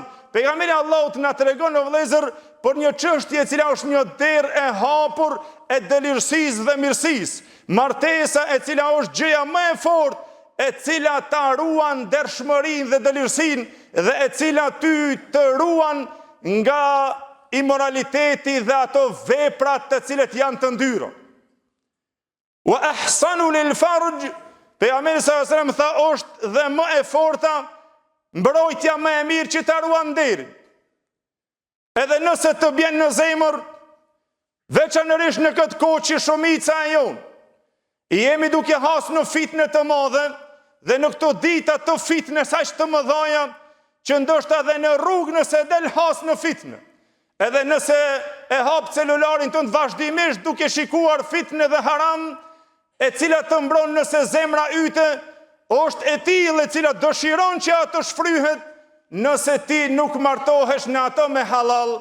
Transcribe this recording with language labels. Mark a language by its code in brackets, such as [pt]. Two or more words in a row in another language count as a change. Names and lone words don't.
[sq] Pejgamberi Allahut na tregon o vëllezër për një çështje e cila është një derë e hapur e dëlirësisë dhe mirësisë. Martesa e cila është gjëja më e fortë, e cila ta ruan ndershmërinë dhe dëlirësinë dhe e cila ty të ruan nga imoraliteti dhe ato veprat të cilet janë të ndyra. [ar] وأحصن للفرج, [sq] pejgamberi [ar] صلى الله عليه وسلم [sq] tha është dhe më e forta mbrojtja më e mirë që ta ruan nderin. Edhe nëse të bjen në zemër, veçanërisht në këtë kohë që shumica e jonë jemi duke hasë në fitne të madhe, dhe në këto dita të fitne saq të mëdha që ndoshta edhe në rrugë nëse del has në fitne, edhe nëse e hap celularin tënd vazhdimisht duke shikuar fitne dhe haram, e cila të mbron nëse zemra yte është e tillë e cila dëshiron që ato shfryhet, nëse ti nuk martohesh në ato me halal.